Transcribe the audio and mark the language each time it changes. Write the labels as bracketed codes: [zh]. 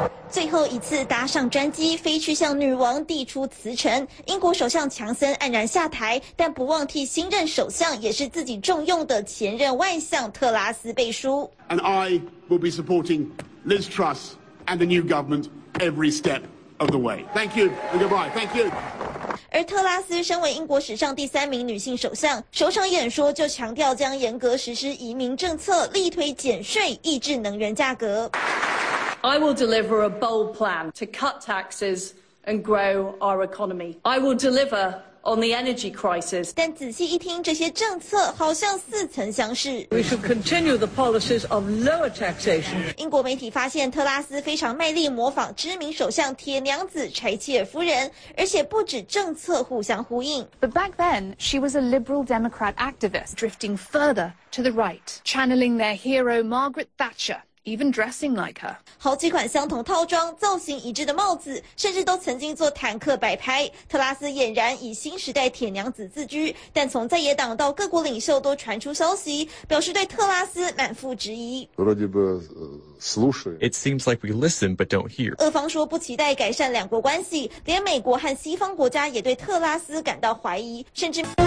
[zh] 最后一次搭上专机飞去向女王递出辞呈，英国首相强森黯然下台，但不忘替新任首相也是自己重用的前任外相特拉斯背书。 [en] And I will be supporting Liz Truss and the new government every step of the way. Thank you and goodbye. Thank you. [zh] 而特拉斯身为英国史上第三名女性首相，首场演说就强调将严格实施移民政策，力推减税，抑制能源价格。 [en] I will deliver a bold plan to cut taxes and grow our economy. I will deliver on the energy crisis. [zh] 但仔细一听，这些政策好像似曾相识。 [en] We should continue the policies of lower taxation. [zh] 英国媒体发现特拉斯非常卖力模仿知名首相铁娘子柴契尔夫人，而且不止政策互相呼应。 [en] But back then, she was a liberal Democrat activist, drifting further to the right, channeling their hero Margaret Thatcher. Even dressing like her. [zh] 好几款相同套装，造型一致的帽子，甚至都曾经做坦克摆拍。特拉斯俨然以新时代铁娘子自居，但从在野党到各国领袖都传出消息，表示对特拉斯满腹质疑。 [en] It seems like we listen but don't hear. [zh] 俄方说不期待改善两国关系，连美国和西方国家也对特拉斯感到怀疑，甚至。